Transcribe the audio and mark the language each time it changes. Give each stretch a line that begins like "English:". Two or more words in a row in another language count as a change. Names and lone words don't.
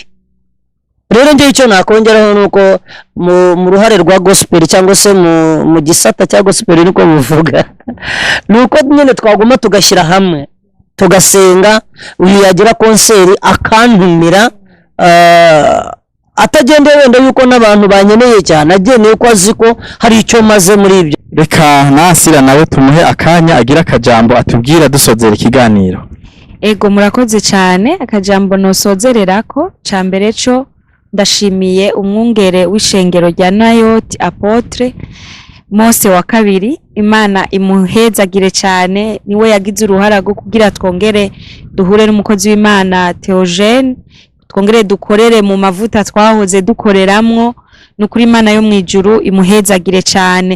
Kinyarwanda: Rero njye icyo nakongeraho nuko mu ruhare rwa gospel cyangwa se mu gisata cya gospel niko bivuga nuko nyine twaguma tugashyira hamwe tugasenga, uyu yagira konseri akantumira atagendeye wenda yuko n'abantu banyeneye cyane, ageneye ko azi ko hari icyo maze muri ibyo.
Rundi: Reka Nasira nawe tumuhe akanya agira akajambo atubwira dusozera ikiganiro. Ego murakoze cyane. Akajambo nosozererako ca mbere cyo ndashimiye umwungere w'ishengero rya Nayoti Apotre Mose wa kabiri, Imana imuhezagire cyane, niwe yagize uruhara rwo kugira twongere duhure n'umukozi w'Imana Theogene, twongere dukorere mu mavuta twahoze dukoreramwo, nukuri Imana yo mwijuru imuhezagire cyane.